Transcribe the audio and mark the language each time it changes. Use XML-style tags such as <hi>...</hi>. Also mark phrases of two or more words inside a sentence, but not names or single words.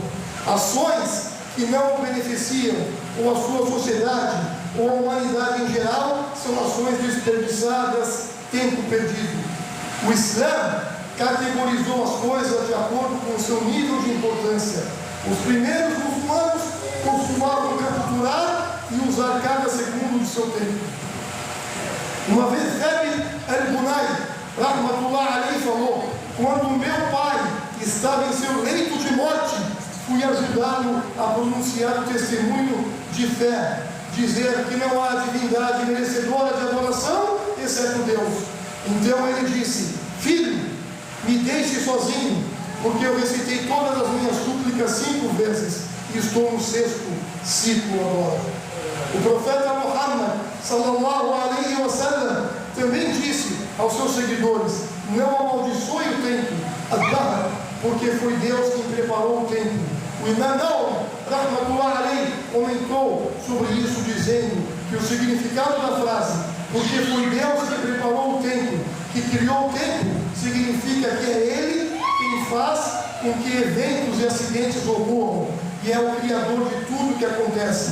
<pt>Ações que não o beneficiam, ou a sua sociedade, ou a humanidade em geral, são ações desperdiçadas, tempo perdido. O Islã categorizou as coisas de acordo com o seu nível de importância. Os primeiros muçulmanos costumavam capturar e usar cada segundo de seu tempo. Uma vez Rabi al-Bunay,</pt> <ar>رحمة الله عليه,</ar> <pt>falou: quando meu pai estava em seu leito de morte, fui ajudá-lo a pronunciar o testemunho de fé, dizer que não há divindade merecedora de adoração, exceto Deus. Então ele disse: filho, me deixe sozinho, porque eu recitei todas as minhas súplicas 5 vezes e estou no 6º ciclo agora. O profeta Muhammad</pt> <ar>صلى الله عليه وسلم</ar> <pt>também disse aos seus seguidores: não amaldiçoe o tempo, Adhar, porque foi Deus quem preparou o tempo. O Imam Nawawi,</pt> <ar>رحمة الله عليه,</ar> <pt>comentou sobre isso, dizendo que o significado da frase "porque foi Deus que preparou o tempo, que criou o tempo", significa que é Ele quem faz com que eventos e acidentes ocorram, e é o Criador de tudo que acontece.</pt>